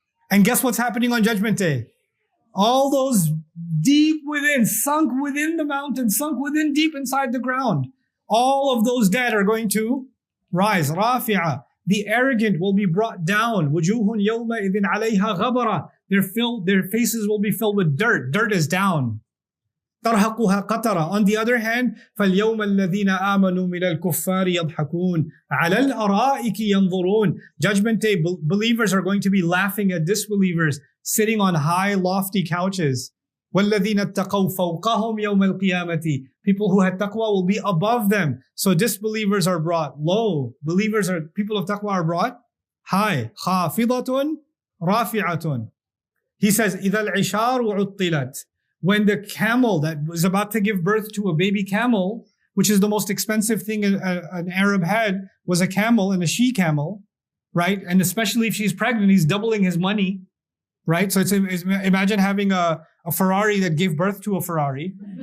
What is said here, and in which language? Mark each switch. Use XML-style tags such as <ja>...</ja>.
<en>And guess what's happening on Judgment Day? All those deep within, sunk within the mountain, sunk within deep inside the ground. All of those dead are going to rise. Rafi'a. The arrogant will be brought down. Wujuhun yawma idhin alayha ghabara. Their faces will be filled with dirt. Dirt is down.</en> <ar>ترهقها قترة.</ar> <en>On the other hand,</en> <ar>فَالْيَوْمَ الَّذِينَ آمَنُوا مِنَ الْكُفَّارِ يَضْحَكُونَ عَلَى الْأَرَائِكِ يَنْظُرُونَ.</ar> <en>Judgment Day, believers are going to be laughing at disbelievers, sitting on high, lofty couches.</en> <ar>وَالَّذِينَ اتَّقَوْا فَوْقَهُمْ يَوْمَ الْقِيَامَةِ.</ar> <en>People who had taqwa will be above them. So disbelievers are brought low. People of taqwa are brought high.</en> <ar>خَافِضَةٌ رَافِعَةٌ.</ar> <en>He says,</en> <ar>إِذَا الْعِشَارُ عُطِّلَتْ.</ar> <en>When the camel that was about to give birth to a baby camel, which is the most expensive thing an Arab had, was a camel and a she-camel, right? And especially if she's pregnant, he's doubling his money, right? So imagine having a Ferrari that gave birth to a Ferrari.</en>